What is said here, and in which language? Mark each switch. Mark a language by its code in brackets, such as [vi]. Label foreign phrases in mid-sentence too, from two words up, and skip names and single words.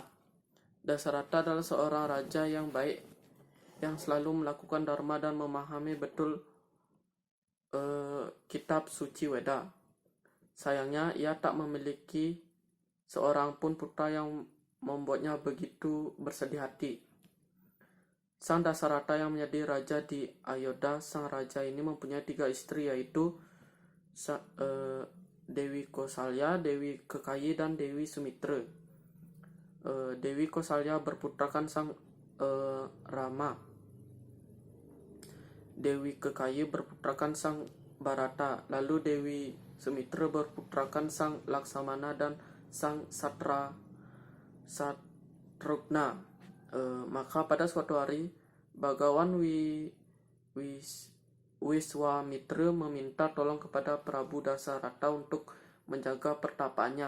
[id] Dasarata adalah seorang raja yang baik, yang selalu melakukan dharma dan memahami betul kitab suci Weda. Sayangnya, ia tak memiliki seorang pun putra yang membuatnya begitu bersedih hati. Sang Dasarata yang menjadi raja di Ayodhya, sang raja ini mempunyai 3 istri, yaitu Dewi Kosalya, Dewi Kekayi, dan Dewi Sumitra. Dewi Kosalya berputrakan sang Rama. Dewi Kekayi berputrakan sang Bharata. Lalu Dewi Sumitra berputrakan sang Laksamana dan sang Satrugna. Maka pada suatu hari Bhagawan Wiswamitra meminta tolong kepada Prabu Dasarata untuk menjaga pertapaannya.